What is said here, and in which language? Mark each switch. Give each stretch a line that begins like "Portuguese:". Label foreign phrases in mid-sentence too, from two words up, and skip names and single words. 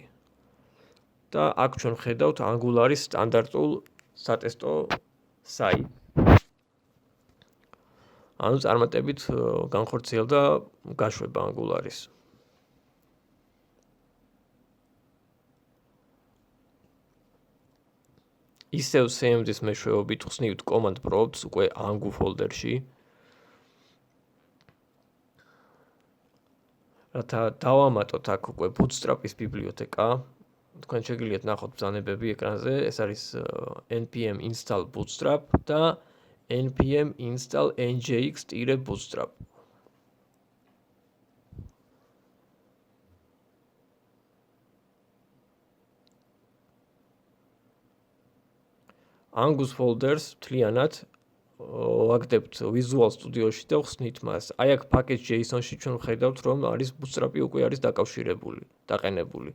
Georgian: და აქ ჩვენ ხედავთ ანგულარის სტანდარტულ სატესტო საიტს. ანუ წარმატებით განხორციელდა გაშვება ანგულარის. ისევ cmd-ის მეშვეობით ხსნივთ
English: command prompts
Georgian: უკვე angu ფოლდერში. რათა დავამატოთ აქ უკვე ბუთსტრაპის ბიბლიოთეკა. თქვენ შეგიძლიათ ნახოთ ბრძანებები ეკრანზე, ეს არის
English: npm install bootstrap
Georgian: და
English: npm install njx-bootstrap. angus folders
Georgian: მთლიანად ვაგდებთ Visual Studio-ში და ვხსნით მას. აი აქ package.json-ში ჩვენ ვხედავთ, რომ არის bootstrap-ი უკვე არის დაკავშირებული, დაყენებული.